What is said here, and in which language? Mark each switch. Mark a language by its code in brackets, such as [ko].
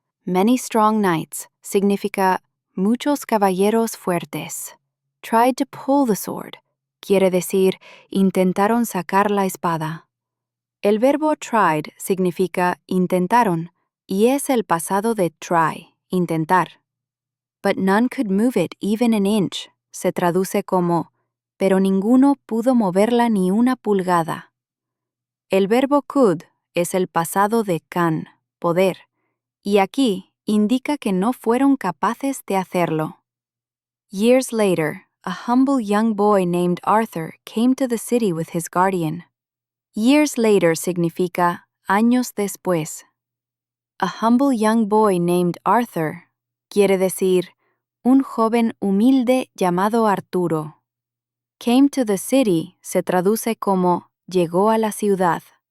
[en] Many strong knights [es] significa muchos caballeros fuertes. [en] Tried to pull the sword, [es] quiere decir intentaron sacar la espada. El verbo tried significa intentaron y es el pasado de try, intentar. [en] But none could move it even an inch. [es] Se traduce como, pero ninguno pudo moverla ni una pulgada. El verbo could es el pasado de can, poder, y aquí indica que no fueron capaces de hacerlo. [en] Years later, a humble young boy named Arthur came to the city with his guardian. Years later [es] significa años después. [en] A humble young boy named Arthur [es] quiere decir un joven humilde llamado Arturo. [en] Came to the city [es] se traduce como llegó a la ciudad.